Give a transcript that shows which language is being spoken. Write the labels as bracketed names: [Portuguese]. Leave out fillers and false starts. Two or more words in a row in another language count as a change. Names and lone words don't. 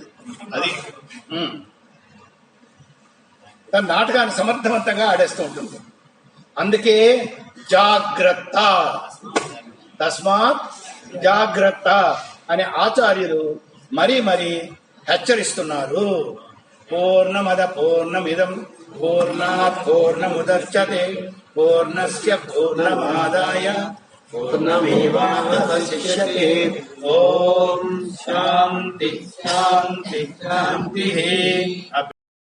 [Telugu] అది తన నాటకాన్ని సమర్థవంతంగా ఆడేస్తూ ఉంటుంది. అందుకే జాగ్రత్త, [Sanskrit] తస్మాత్ జాగ్రత్త [Telugu] అని ఆచార్యులు మరీ హెచ్చరిస్తున్నారు. [Sanskrit] పూర్ణమద పూర్ణమిదం పూర్ణాత్ పూర్ణముదచ్యతే పూర్ణస్య పూర్ణమాదాయ పూర్ణమేవావశిష్యతే. ఓం శాంతి శాంతి శాంతి.